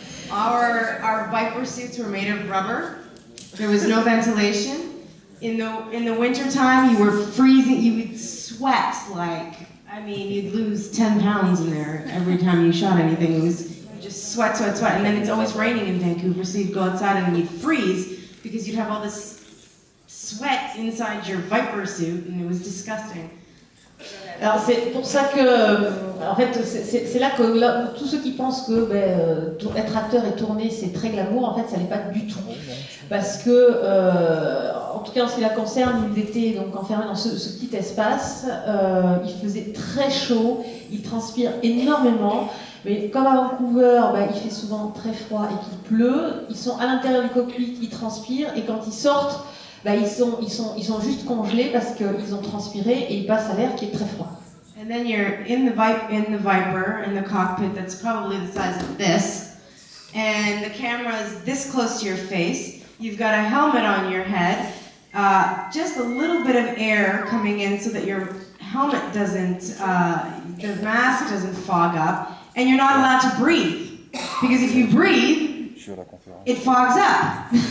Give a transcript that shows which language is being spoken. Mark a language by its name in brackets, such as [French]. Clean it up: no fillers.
[English] Our Viper suits were made of rubber. There was no ventilation. In the winter time, you were freezing. You would sweat like I mean, you'd lose 10 pounds in there every time you shot anything. It was just sweat, sweat, sweat. And then it's always raining in Vancouver, so you'd go outside and you'd freeze because you'd have all this sweat inside your Viper suit, and it was disgusting. [French] Alors c'est pour ça que, en fait, c'est là que tous ceux qui pensent que être acteur et tourner c'est très glamour, en fait ça l'est pas du tout. Parce que, en tout cas en ce qui la concerne, il était donc enfermé dans ce petit espace, il faisait très chaud, il transpire énormément, mais comme à Vancouver, il fait souvent très froid et qu'il pleut, ils sont à l'intérieur du cockpit, ils transpirent, et quand ils sortent, ils sont juste congelés parce qu'ils ont transpiré et ils passent à l'air qui est très froid. [English] And then you're in the Viper, in the cockpit that's probably the size of this, and the camera is this close to your face. You've got a helmet on your head, just a little bit of air coming in so that your helmet doesn't, the mask doesn't fog up, and you're not allowed to breathe, because if you breathe, it fogs up.